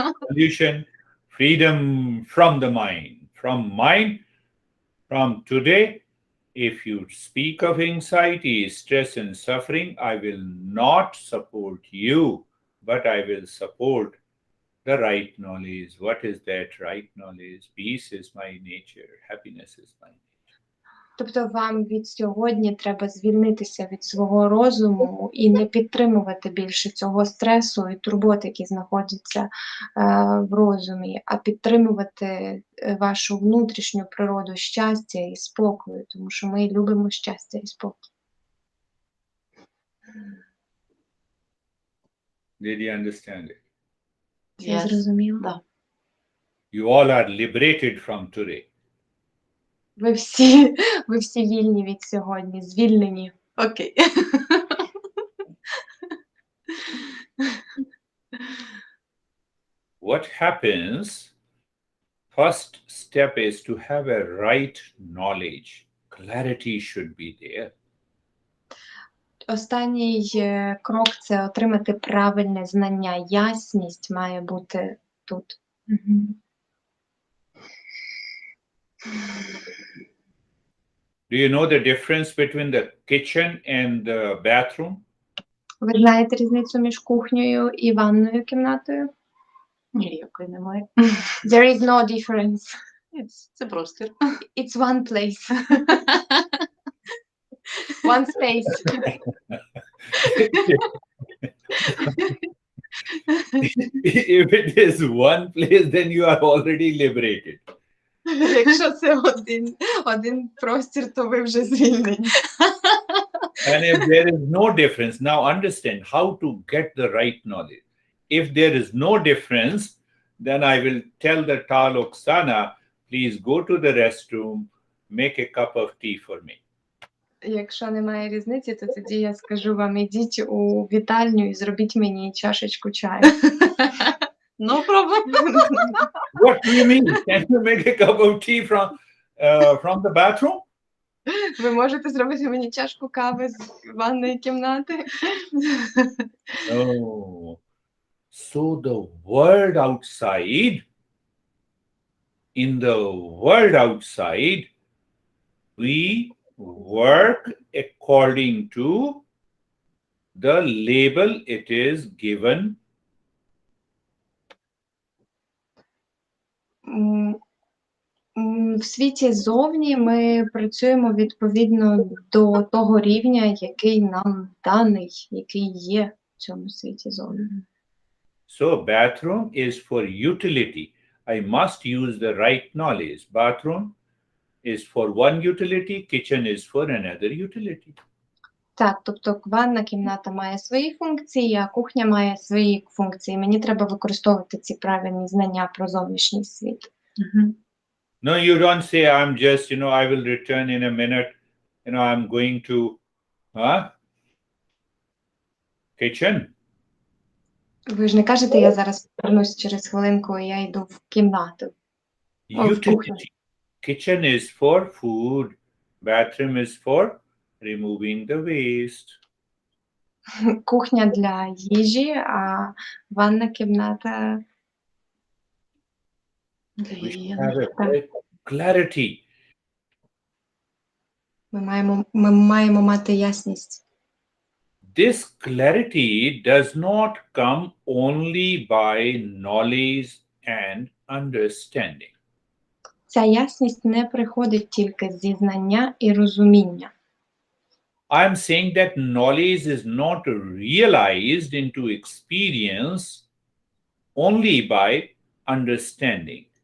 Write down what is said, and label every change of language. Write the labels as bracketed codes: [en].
[en] Solution, freedom from the mind. From mind, from today, if you speak of anxiety, stress, and suffering, I will not support you, but I will support the right knowledge. What is that right knowledge? Peace is my nature. Happiness is my nature. [uk] Тобто вам від сьогодні треба звільнитися від свого розуму і не підтримувати більше цього стресу і турбот, які знаходяться в розумі, а підтримувати вашу внутрішню природу щастя і спокою, тому що ми любимо щастя і спокій. [en] Did you understand it? [uk] Це зрозуміло? [ru] Да. [en] You all are liberated from today. [uk] Ви всі вільні від сьогодні, звільнені. Окей. [en] What happens? First step is to have a right knowledge. Clarity should be there. [uk] Останній крок – це отримати правильне знання. Ясність має бути тут. [en] Do you know the difference between the kitchen and the bathroom? [uk] Ви знаєте різницю між кухнею і ванною кімнатою? Ніякої немає. [en] There is no difference. [uk] Це простір. [en] It's one place. One space. If it is one place, then you are already liberated. [uk] Якщо це один простір, то ви вже звільнені. [en] And if there is no difference, now understand how to get the right knowledge. If there is no difference, then I will tell the Tal Oksana, please go to the restroom, make a cup of tea for me. [uk] Якщо немає різниці, то тоді я скажу вам, ідіть у вітальню і зробіть мені чашечку чаю. [en] No problem. What do you mean? Can you make a cup of tea from the bathroom? [uk] Ви можете зробити мені чашку кави з ванної кімнати? [en] No. So the world outside, in the world outside, we work according to the label it is given. [uk] В світі зовні ми працюємо відповідно до того рівня, який нам даний, який є в цьому світі зовні. [en] So bathroom is for utility. I must use the right knowledge. Bathroom is for one utility, kitchen is for another utility. [uk] Так, тобто ванна кімната має свої функції, а кухня має свої функції. Мені треба використовувати ці правильні знання про зовнішній світ. [en] No, you don't say, I'm just, I will return in a minute. I'm going to kitchen. [uk] Ви ж не кажете, я зараз повернусь через хвилинку, і я йду в кімнату. [en] Utility. Kitchen is for food. Bathroom is for removing the waste. [uk] Кухня для їжі, а ванна кімната Для [en] We should [uk] гігієни. [en] have a great clarity. [uk] ми маємо мати ясність. [en] This clarity does not come only by knowledge and understanding. [uk] Ця ясність не приходить тільки зі знання і розуміння. [en] I'm saying that knowledge is not realized into experience only by understanding.